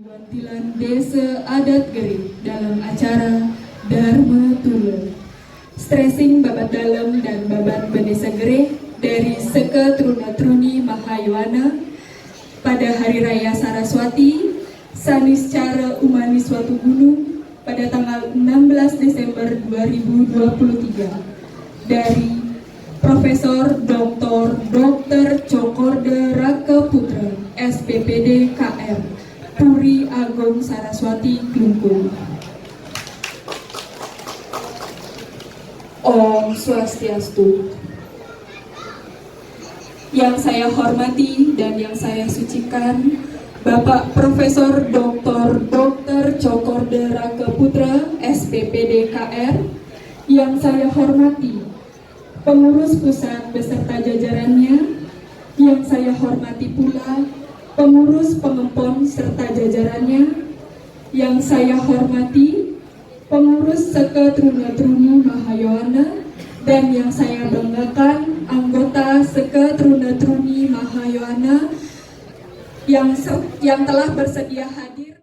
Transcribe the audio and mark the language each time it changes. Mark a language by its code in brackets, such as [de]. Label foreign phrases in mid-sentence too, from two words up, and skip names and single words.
[id] Wantilan Desa Adat Gering dalam acara Dharma Tula. Stressing babat dalam dan babat Benesa Gereh dari Seke Truna Truni Mahayuana pada Hari Raya Saraswati Sanis Cara Umanis Watu Gunung pada tanggal 16 Desember 2023 dari Profesor Dr. Cokorde Raka Putra SPPD KR Puri Agung Saraswati Klungkung. Om Swastiastu. Yang saya hormati dan yang saya sucikan Bapak Profesor Dr. Cokorde Raka Putra SPPD KR. Yang saya hormati pengurus pusat beserta jajarannya, yang saya hormati pula pengurus pengempon serta jajarannya, yang saya hormati pengurus Seke Truna Truni Mahayuana, dan yang saya banggakan anggota Seke Truna Truni Mahayuana yang telah bersedia hadir.